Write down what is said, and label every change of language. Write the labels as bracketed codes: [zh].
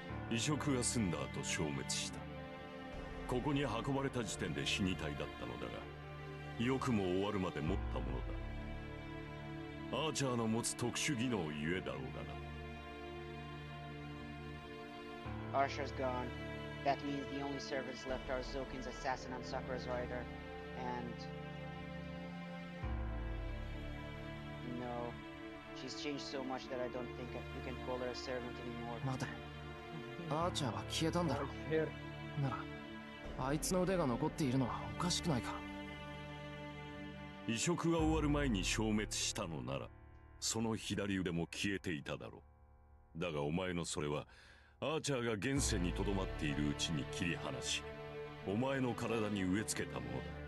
[ja] 移植が済んだ後消滅した。ここに運ばれた時点で死に体だったのだが、よくも終わるまで持ったものだ。アーチャーの持つ特殊技能ゆえだろうがな。 [en] Arsha's gone. That means the only servants left are Zokin's assassin and Sakura's rider. And... no. She's changed so much that I don't think you can call her a servant anymore. [ja] 待て。アーチャーは消えたんだろ。なら、あいつの腕が残っているのはおかしくないか。移植が終わる前に消滅したのなら、その左腕も消えていただろう。だがお前のそれは、アーチャーが現世にとどまっているうちに切り離し、お前の体に植え付けたものだ。